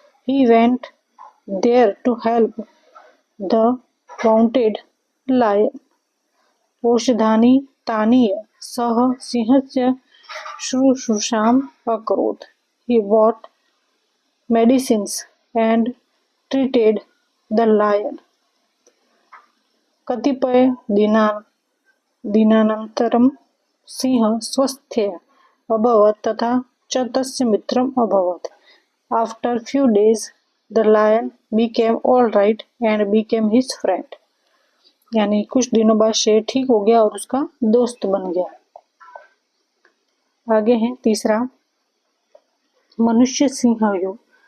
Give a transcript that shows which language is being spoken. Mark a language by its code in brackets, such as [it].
[en] He went there to help the wounded lion. [sa] औषधानि तानीय सह सिंहस्य शुश्रूषाम अकरोत्। [en] He bought medicines and treated the lion. [sa] कतिपय दिनानन्तरं सिंह स्वस्थ्य अभवत् तथा च तस्य मित्रम् अभवत्। [en] after few days the lion became all right and became his friend, [hi] यानी कुछ दिनों बाद शेर ठीक हो गया और उसका दोस्त बन गया। आगे है तीसरा [sa] मनुष्य सिंहयो।